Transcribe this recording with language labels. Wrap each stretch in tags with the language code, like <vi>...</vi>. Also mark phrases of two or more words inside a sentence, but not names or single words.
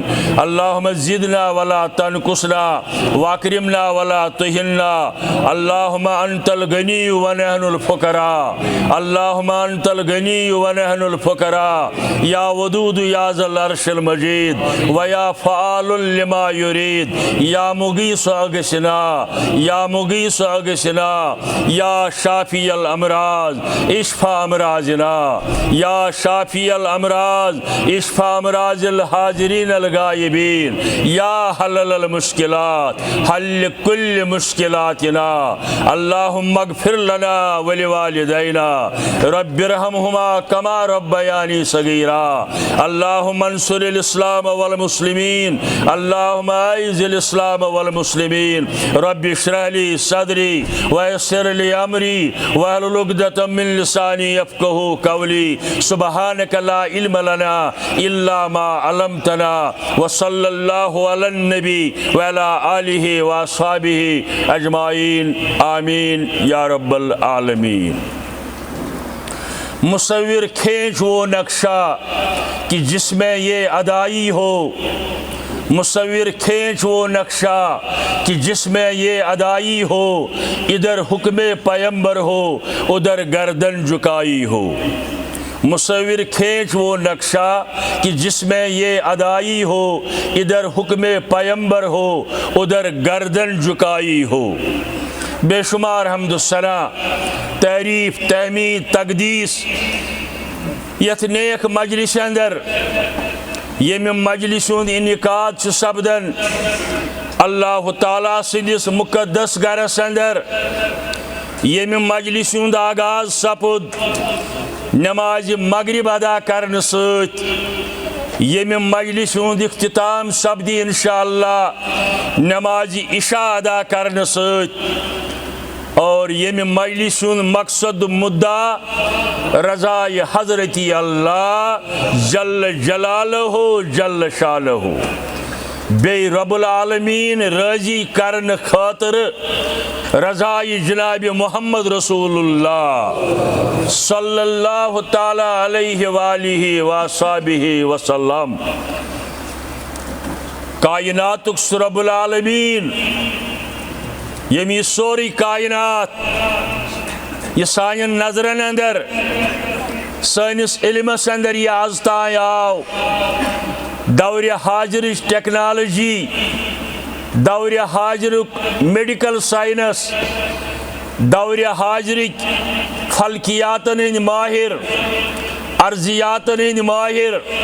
<ar>اللہم زدنا ولا تنقصنا واکرمنا ولا تہنا۔ اللہم انت الغنی ونحن الفقراء، اللہم انت الغنی ونحن الفقراء، یا ودود یا ذا العرش المجید ویا فعال لما یرید، یا مغیث اغثنا، یا مغیث اغثنا، یا شافی الامراض اشفا امراضنا، یا شافی الامراض اشفا امراض الحاضرین الغائبین، یا حلل المشکلات حل کل مشکلاتنا۔ اللہم اغفر لنا ولوالدینا رب ارحمہما کما ربیانی صغیرا۔ اللہم انصر الاسلام والمسلمین، اللہم اعز الاسلام والمسلمین۔ رب اشرح لی صدری ویسر لی امری واحلل عقدۃ من لسانی یفقہوا قولی۔ سبحانک لا علم لنا الا ما علمتنا، وصلی اللہ علی النبی وعلی آلہ واصحابہ اجمعین، آمین یا رب العالمین۔</ar> <ur>مصور کھینچ وہ نقشہ کہ جس میں یہ ادائی ہو، مصور کھینچ وہ نقشہ کہ جس میں یہ ادائی ہو، ادھر حکم پیمبر ہو ادھر گردن جھکائی ہو۔ مصور کھینچ وہ نقشہ کہ جس میں یہ ادائی ہو، ادھر حکم پیمبر ہو ادھر گردن جھکائی ہو۔</ur> <ks>بے شمار حمد و ثنا، تعریف، تحمید، تقدیس یت نیک مجلس اندر، یمہ مجلس ہند انعقاد سپدن اللہ تعالیٰ سندس مقدس گرس اندر، یمہ مجلس ہند آغاز سپد نماز مغرب ادا کرنے ست، یمہ مجلس ہند اختتام سپدی انشاءاللہ نماز عشاء ادا کرنے ست، اور یمہ مجلس ہند مقصد مدعا رضائے حضرتی اللہ</ks> <ar>جل جلالہ جل شانہ،</ar> <ks>بے رب العالمین راضی کرن خاطر رضائے جناب</ks> <ar>محمد رسول اللہ صلی اللہ تعالی علیہ وآلہ وصحبہ وسلم۔</ar> <ks>کائناتک رب العالمین، یمی سوری کائنات یہ سانین نظرن اندر سانس علمس اندر یہ آز تان آو دور حاضرچ ٹیکنالوجی، دور حاضرک</ks> <en>medical science,</en> <ks>دور حاضرک فلکیاتن ہند ماہر، ارضیاتن ہند ماہر،</ks>